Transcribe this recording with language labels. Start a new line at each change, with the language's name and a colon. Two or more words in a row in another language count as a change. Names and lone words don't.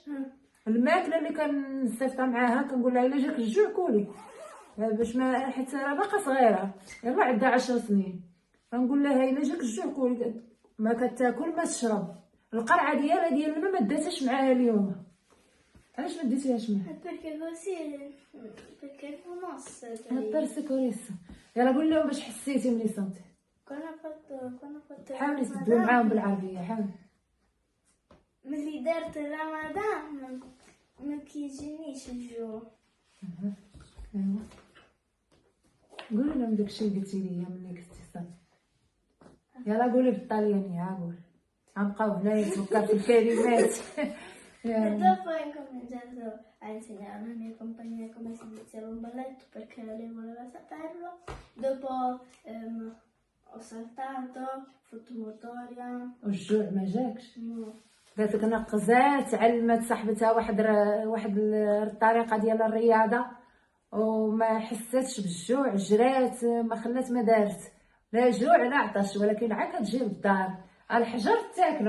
Arabic: الماكله اللي كنصيفطها معاها كنقول لها الا جاك الجوع كولي، باش ما، حيت راه باقا صغيره يلاه عندها 10 سنين، كنقول لها الا جاك الجوع كولي، ما كتاكل ما تشرب. القرعه ديال الماء ما داتهاش معاها اليوم. علاش ما ديتيهاش معاها؟
Italian: perché conosce perché كوريسا.
Arabic: يلا قول لهم باش حسيتي ملي صمتي.
Italian: quando ho fatto
Arabic: حاولي تدوي معاهم بالعربيه، حاولي. ملي درت رمضان ما كيجينيش الجوع. ايوا قولي لهم داكشي اللي قلتي لي ملي كنتي صافي. يلا قولي بالطليانيه، قول غنبقاو هنا يتفكر في الكلمات.
Italian: E dopo ho incominciato a insegnare alla mia compagna come si iniziava un balletto perché lei voleva saperlo. Dopo ho saltato, fotomotoria.
Arabic: والجوع ما جاكش؟
Italian: No.
Arabic: قالت لك نقزات، علمت صاحبتها واحد الطريقه ديال الرياضه وما حساتش بالجوع، جرات ما خلات ما دارت لا جوع لا عطش، ولكن عا كتجي للدار الحجر تاكلو.